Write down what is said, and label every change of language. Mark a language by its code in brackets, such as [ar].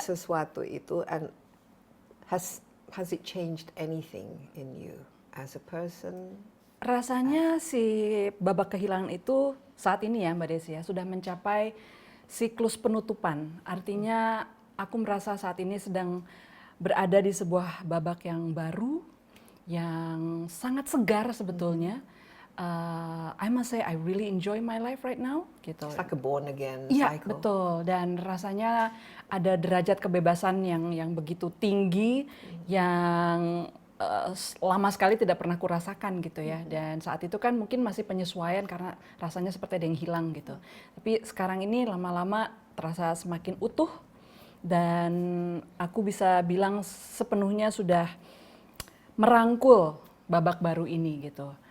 [id] sesuatu itu, [en] and has it changed anything in you as a person? [id] rasanya si babak kehilangan itu saat ini ya Mbak Desi ya, sudah mencapai siklus penutupan. Artinya aku merasa saat ini sedang berada di sebuah babak yang baru, yang sangat segar sebetulnya. [en] I must say I really enjoy my life right now gitu. It's like a born again [id] Iya, [en] cycle. [id] betul. Dan rasanya ada derajat kebebasan yang begitu tinggi, yang lama sekali tidak pernah kurasakan gitu ya. Dan saat itu kan mungkin masih penyesuaian karena rasanya seperti ada yang hilang gitu. Tapi sekarang ini lama-lama terasa semakin utuh, dan aku bisa bilang sepenuhnya sudah merangkul babak baru ini gitu.